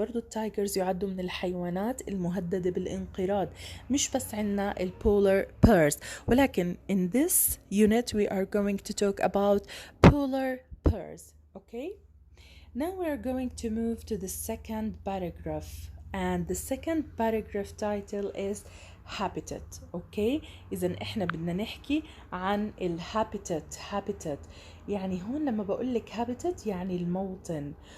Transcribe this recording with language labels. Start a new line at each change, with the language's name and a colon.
Arabic: برضو التايجرز يعدوا من الحيوانات المهددة بالانقراض. مش بس عنا
English: polar bears
Arabic: ولكن
English: in this unit we are going to talk about polar bears. Okay? Now we are going to move to the second paragraph and the second paragraph title is habitat. Okay?
Arabic: إذن إحنا بدنا نحكي عن habitat. يعني هون لما بقولك habitat يعني الموطن.